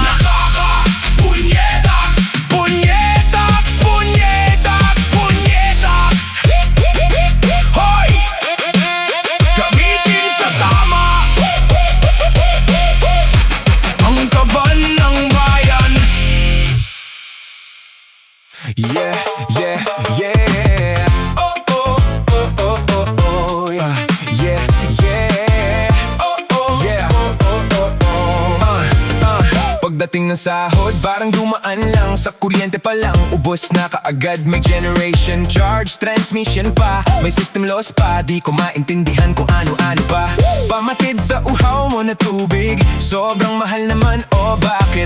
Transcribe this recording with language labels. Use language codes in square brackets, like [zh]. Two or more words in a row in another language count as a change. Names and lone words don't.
[tl] Nakakapunyeta, punyetax, punyetax, punyetax. Hoy! Gamitin sa tama ang kaban ng bayan. Yeah, yeah, yeah. Oh, oh, oh, oh, oh, oh, yeah. Yeah, yeah. Oh, oh, yeah. Oh, oh, oh, oh. Pagdating ng sahod, parang dumaan lang. Sa kuryente pa lang, ubos na kaagad. May [en] generation charge, [tl] transmission pa, may [en] system loss [tl] pa. Di ko maintindihan kung ano-ano pa. Pamatid sa uhaw mo na tubig, sobrang mahal naman, o bakit?